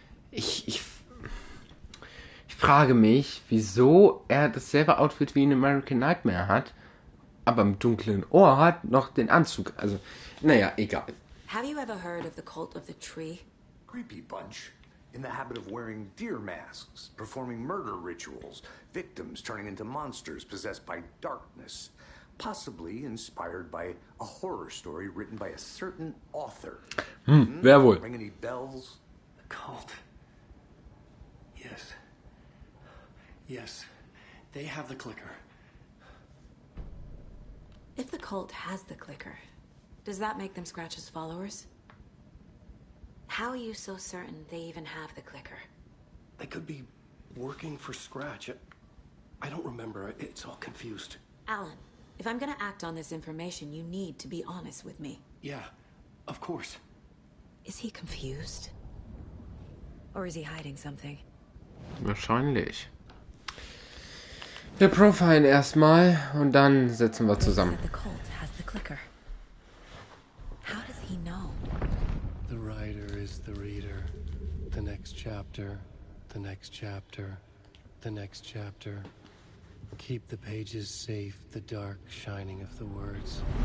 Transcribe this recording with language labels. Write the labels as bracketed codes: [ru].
[de] Ich frage mich, wieso er dasselbe Outfit wie in American Nightmare hat, aber im dunklen Ohr hat noch den Anzug. Also, naja, egal. [en] Have you ever heard of the Cult of the Tree? Creepy bunch. In the habit of wearing deer masks, performing murder rituals, victims turning into monsters possessed by darkness, possibly inspired by a horror story written by a certain author. [de] Wer wohl? [en] Ring any bells? The cult. Yes. Yes. They have the clicker. If the cult has the clicker, does that make them Scratch's followers? How are you so certain they even have the clicker? They could be working for Scratch. I don't remember. It's all confused. Alan, if I'm gonna act on this information, you need to be honest with me. Yeah, of course. Is he confused? Or is he hiding something? [de] Wahrscheinlich. Wir profilen erstmal und dann setzen wir zusammen. [en] The cult has the clicker. How does he know? The writer is the reader. The next chapter, the next chapter, the next chapter. Keep the pages safe, the dark shining of the words.